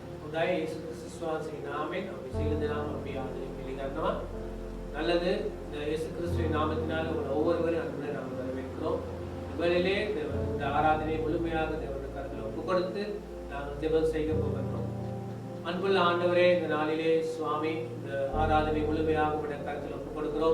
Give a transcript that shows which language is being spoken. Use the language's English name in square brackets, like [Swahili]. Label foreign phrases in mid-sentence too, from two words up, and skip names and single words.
[Sinhala] හොඳයි යේසුස් ක්‍රිස්තුස් වහන්සේගේ නාමයෙන් අපි සියලු දෙනාම අපි ආදරයෙන් පිළිගන්නවා. [Tamil] நல்லது. இந்த இயேசு கிறிஸ்துவின் நாமத்தினால் உங்கள் ஒவ்வொருவரையும் அன்புடன் நாம் வரவேற்கிறோம். இவரிலே இந்த ஆராதனை முழுமையாக தேவனுடைய கரத்தில் ஒப்புக் கொடுத்து நாங்கள் ஜெபம் செய்ய போகிறோம். அன்புள்ள ஆண்டவரே, இந்த நாளிலே சுவாமி இந்த ஆராதனை முழுமையாக உடைய கரத்தில் ஒப்புக் கொடுக்கிறோம்.